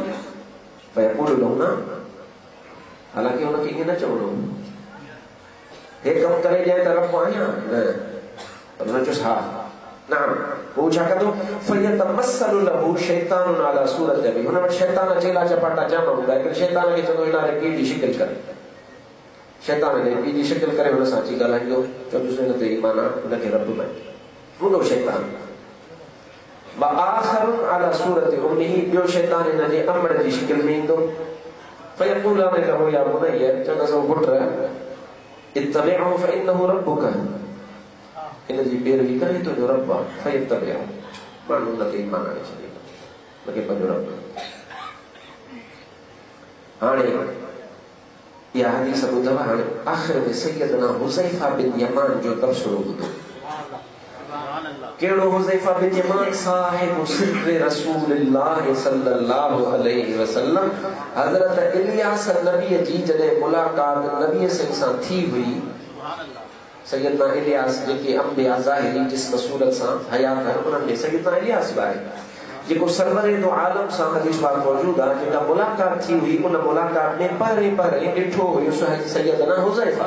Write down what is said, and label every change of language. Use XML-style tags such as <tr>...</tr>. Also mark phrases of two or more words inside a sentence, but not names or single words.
<ar>فيقول له</ar> <sd>न, हालांकि हुनखे ईअं न चवणो, हे कमु करे ॾियां त रब आहियां, न, पर हुन चयोसि हा नाम। पोइ छा कंदो?</sd> <ar>فيتمثل له شيطان على صورة أبيه,</ar> <sd>हुन वटि शैतान चेला चपाटा जाम हूंदा, हिकिड़े शैतान खे चवंदो हिन पीउ जी शिकिल कर, शैतान ने पीउ जी शिकिल करे हुन सां अची ॻाल्हाईंदो, चवंदुसि हिन ते ईमान आण, हुनखे रब मञ, वॾो शैतान।</sd> <ar>وآخر على صورة أمه,</ar> <sd>ॿियो शैतान हिन जे अमड़ जी शिकिल में ईंदो।</sd> <ar>فيقولان له يا بني,</ar> <sd>चवंदसि ओ पुट</sd> <ar>اتبعه فإنه ربك,</ar> <sd>इन जी पैरवी करे तुंहिंजो रब आहे। फयत्तबिअहु, माण्हू हुनखे ईमान आणे छॾींदो, हुनखे पंहिंजो रब। हाणे इहा हदीस ॿुधव, हाणे आख़िर में सैयदना हुज़ैफा बिन यमान जो तबसरो ॿुधो। कहिड़ो हुज़ैफा बिन यमान?</sd> <ar>صاحب سر رسول الله صلى الله عليه وسلم,</ar> <sd>हज़रत इलियास नबी जी जॾहिं मुलाक़ात नबी सां थी हुई, सैयदना इलियास जेके अंबिया ज़ाहिरी जिस्म सूरत सां हयात आहिनि, उन्हनि में सैयदना इलियास बि आहे, जेको सरवरे दो आलम सां हदीस पाक मौजूद आहे। जेका मुलाक़ात थी हुई, उन मुलाक़ात में पहिरें पहिरें ॾिठो हुयो सैयदना हुज़ैफा।</sd>